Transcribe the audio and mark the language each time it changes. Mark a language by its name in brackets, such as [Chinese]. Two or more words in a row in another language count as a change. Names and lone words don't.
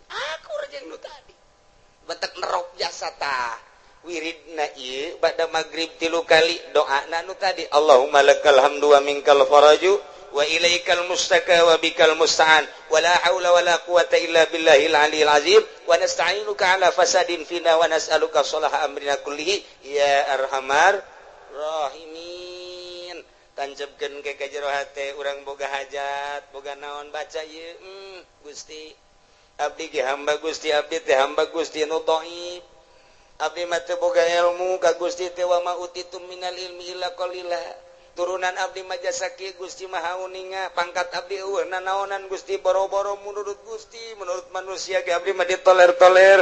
[Sundanese] Aku jeung nu tadi. Batak nerok jasa tah. Wiridna ieu bada magrib 3 kali doana nu tadi. [Arabic] اللهم لك الحمد ومنك الفرج وإليك المشتكى وبك المستعان. ولا حول ولا قوة إلا بالله العلي العظيم. ونستعينك على فساد فينا ونسألك صلاح أمرنا كله يا أرحم الراحمين. [Sundanese] Tancapkeun ke jero hate urang boga hajat, boga naon baca ieu. Gusti abdi ge hamba Gusti abdi teh hamba Gusti nu dhaif. Abdi mah teu boga ilmu ka Gusti teh [Arabic] وما أوتيتم من العلم إلا قليلا. [Sundanese] Turunan abdi mah jasa kieu Gusti mah hauninga, pangkat abdi eueuh nanaonan Gusti boro-boro menurut Gusti, menurut manusia ge abdi mah ditoler-toler.